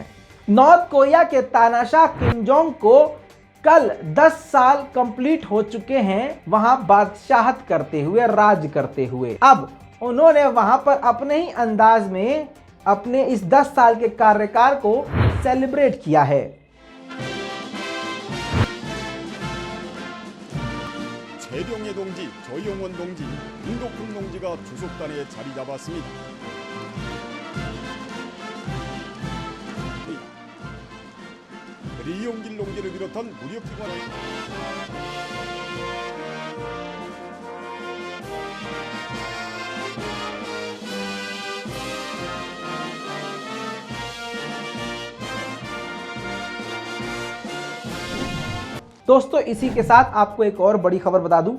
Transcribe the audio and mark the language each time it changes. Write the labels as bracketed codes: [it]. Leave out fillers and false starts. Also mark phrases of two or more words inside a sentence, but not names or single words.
[hi] नॉर्थ कोरिया के तानाशाह किम जोंग को कल 10 साल कंप्लीट हो चुके हैं वहां बादशाहत करते हुए, राज करते हुए। अब उन्होंने वहां पर अपने ही अंदाज में अपने इस 10 साल के कार्यकाल को सेलिब्रेट किया है। [ko] 최병희 동지, 조영원 동지, 윤덕훈 동지가 주석단에 자리 잡았습니다. 리용길 동지를 비롯한 무력기관 [hi] दोस्तों, इसी के साथ आपको एक और बड़ी खबर बता दूं।